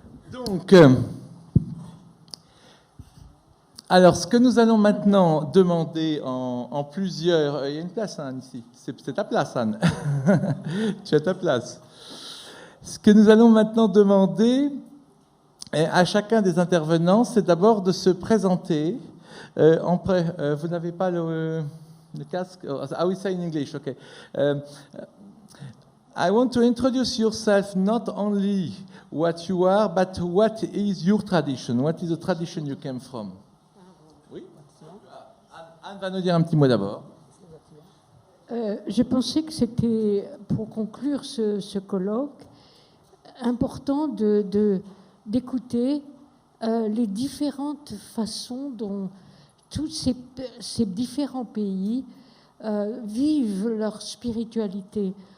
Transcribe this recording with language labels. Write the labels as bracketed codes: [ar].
[fr] Donc, alors, ce que nous allons maintenant demander en plusieurs... il y a une place, Anne, ici. C'est ta place, Anne. Tu as ta place. Ce que nous allons maintenant demander à chacun des intervenants, c'est d'abord de se présenter. Vous n'avez pas le casque? [en] I will say in English, okay. I want to introduce yourself, not only what you are, but what is your tradition? What is the tradition you came from? [fr] Oui. Anne va nous dire un petit mot d'abord. Je pensais que c'était, pour conclure ce colloque, important d'écouter les différentes façons dont tous ces différents pays vivent leur spiritualité.